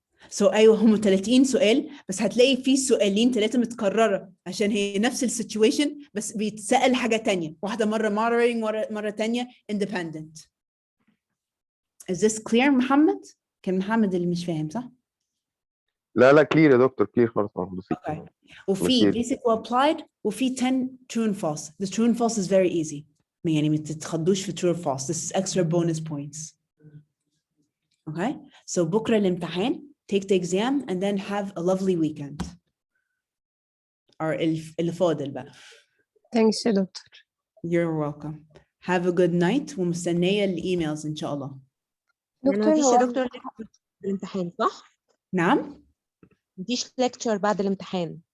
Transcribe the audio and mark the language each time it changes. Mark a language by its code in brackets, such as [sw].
[ar] So أيوة هم 30 سؤال بس هتلاقي في سؤالين 3 متكررة عشان هي نفس السيتويشن بس بيتسأل حاجة تانية، واحدة مرة moderating مرة تانية independent. [en] Is this clear [ar] محمد؟ كان محمد اللي مش فاهم صح؟ لا كلير يا دكتور، كلير خالص. بسيط. [en] Okay. وفي basic وapplied وفي 10 true and false. The true and false is very easy. [ar] يعني ما تتخضوش في [en] true or false. This is extra bonus points. Okay. [ar] So بكرة الامتحان. [en] Take the exam and then have a lovely weekend. Or [ar] اللي فاضل بقى. [en] Thanks [ar] يا دكتور. [en] You're welcome. Have a good night [ar] ومستنية الإيميلز إن شاء الله. دكتور مفيش يا دكتور الامتحان صح؟ نعم؟ مفيش lecture بعد الامتحان.